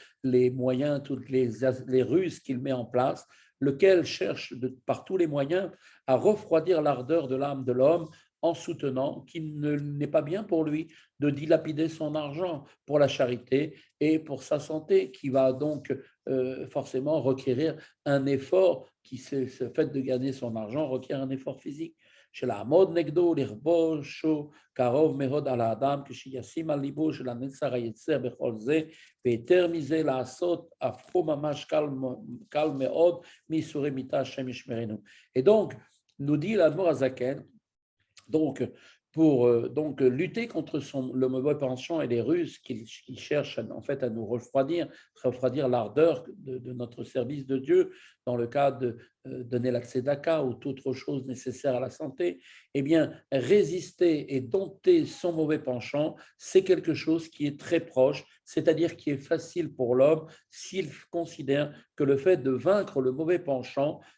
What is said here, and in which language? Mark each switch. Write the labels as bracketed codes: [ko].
[fr] les moyens, toutes les ruses qu'il met en place, lequel cherche par tous les moyens à refroidir l'ardeur de l'âme de l'homme en soutenant qu'il n'est pas bien pour lui de dilapider son argent pour la charité et pour sa santé, qui va donc forcément requérir un effort, ce fait de gagner son argent requiert un effort physique. [he] שלעמוד נגדו, לכבושו קרוב מאוד על האדם, כשישים על ליבו של הנצר היצר בכל זה, ויותר מזה לעשות, הפכו ממש קל מאוד מייסורי מיתה, השם ישמרנו. [fr] Et donc, nous dit l'Admor Azaken, donc, pour lutter contre le mauvais penchant et les ruses qui cherchent en fait à nous refroidir l'ardeur de notre service de Dieu dans le cas de donner la tzedaka ou toute autre chose nécessaire à la santé, eh bien, résister et dompter son mauvais penchant, c'est quelque chose qui est très proche, c'est-à-dire qui est facile pour l'homme s'il considère que le fait de vaincre le mauvais penchant